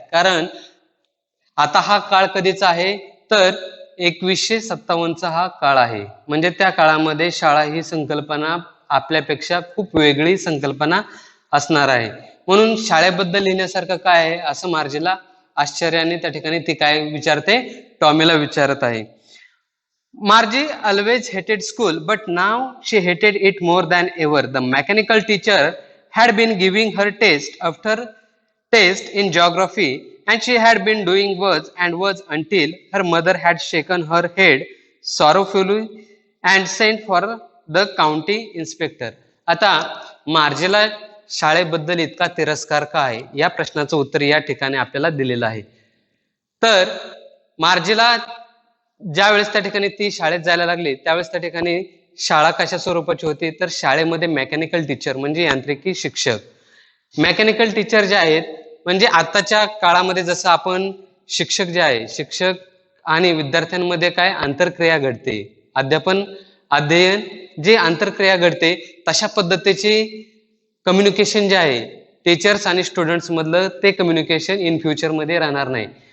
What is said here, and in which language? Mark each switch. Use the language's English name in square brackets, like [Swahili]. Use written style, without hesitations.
[Marathi] कारण आता हा काळ कधीचा आहे तर 2157चा हा काळ आहे. म्हणजे त्या काळामध्ये शाळा ही संकल्पना आपल्यापेक्षा खूप वेगळी संकल्पना असणार आहे. म्हणून शाळेबद्दल लिहिण्यासारखं काय आहे असं मार्जीला आश्चर्याने त्या ठिकाणी ती काय विचारते, टॉमीला विचारत आहे. [English] Margie always hated school, but now she hated it more than ever. The mechanical teacher had been giving her test after test in geography, and she had been doing words and words until her mother had shaken her head sorrowfully and sent for the county inspector. [Marathi] आता मार्जीला शाळेबद्दल इतका तिरस्कार का आहे या प्रश्नाचं उत्तर या ठिकाणी आपल्याला दिलेलं आहे. तर मार्जीला ज्या वेळेस त्या ठिकाणी ती शाळेत जायला लागली त्यावेळेस त्या ठिकाणी शाळा कशा स्वरूपाची होती तर शाळेमध्ये मेकॅनिकल टीचर म्हणजे यांत्रिकी शिक्षक, मेकॅनिकल टीचर जे आहेत म्हणजे आताच्या काळामध्ये जसं आपण शिक्षक जे आहे, शिक्षक आणि विद्यार्थ्यांमध्ये काय आंतरक्रिया घडते, अध्ययन जे आंतरक्रिया घडते तशा पद्धतीची कम्युनिकेशन जे आहे टीचर्स आणि स्टुडंट्स मधलं ते कम्युनिकेशन [English] in future [Marathi] मध्ये राहणार नाही.